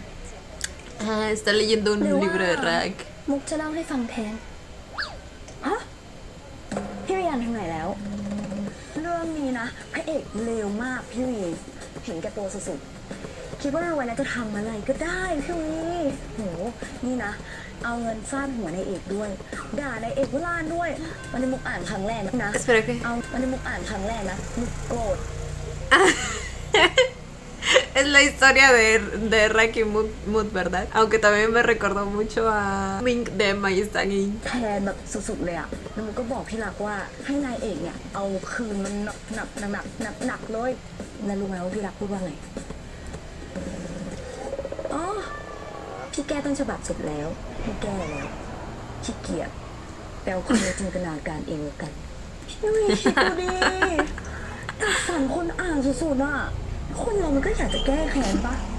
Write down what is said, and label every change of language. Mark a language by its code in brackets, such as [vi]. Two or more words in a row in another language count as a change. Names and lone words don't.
[es] Ah, está leyendo un libro de Rag. [th] มุกจะเล่าให้ฟังแทน ฮะ พี่วีอ่านถึงไหนแล้ว เรื่องนี้นะ พระเอกเลวมากพี่วีเห็นแก่ตัวสุดๆ คิดว่ารวยแล้วจะทำอะไรก็ได้พี่วีโห นี่นะ เอาเงินฟาดหัวในเอกด้วย ด่าในเอกว่าล้านด้วย วันนี้มุกอ่านครั้งแรกนะ [es] Espera que... [th] เอาวันนี้มุกอ่านครั้งแรกนะ มุกโกรธ [es] Es la historia de Rag y Mood, ¿verdad? Aunque también me recordó mucho a Mink de My Stalking. [th] แทนแบบสุดๆเลยอะแล้วมุกก็บอกพี่รักว่าให้นายเอกเนี่ย เอาคืนมันหนักเลย แล้วรู้ไหมว่าพี่รักพูดว่าไง อ๋อ พี่แก้ต้นฉบับเสร็จแล้วพี่แก้แล้วขี้เกียจแปลความในจินตนาการเองแล้วกันพี่วีคิดดูดิแต่สั่นคนอ่านสุดๆอะคนเรามันก็อยากจะแก้แค้นปะ